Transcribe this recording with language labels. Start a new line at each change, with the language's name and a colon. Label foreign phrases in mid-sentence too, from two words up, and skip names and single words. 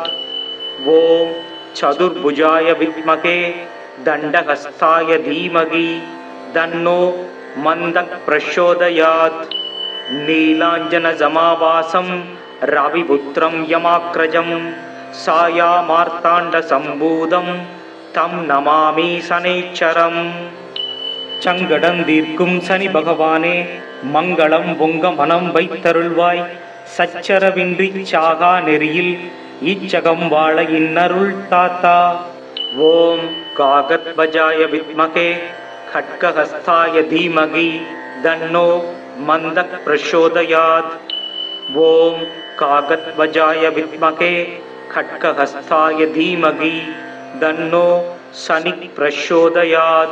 Sanskrit: ओम चतुर्भुजाय विद्महे दण्डहस्ताय धीमहि तन्नो मन्दः प्रचोदयात्. नीलाञ्जनसमाभासं रविपुत्रं यमाग्रजं सायामार्ताण्डसम्भूतं तं नमामि शनैश्चरम्.
Tamil: சங்கடந்தீர்க்கும் சனி பகவானே மங்களம் பொங்க மனம் வைத்தருள்வாய். சச்சரவின்றி சாகா நெறியில் இச்சகம் வாழ இன்னருள் தாத்தா.
Sanskrit: ஓம் कागद्वजाय विद्महे खड्गहस्ताय धीमहि तन्नो मन्दः प्रचोदयात्। ॐ कागद्वजाय विद्महे खड्गहस्ताय धीमहि तन्नो शनिः प्रचोदयात्।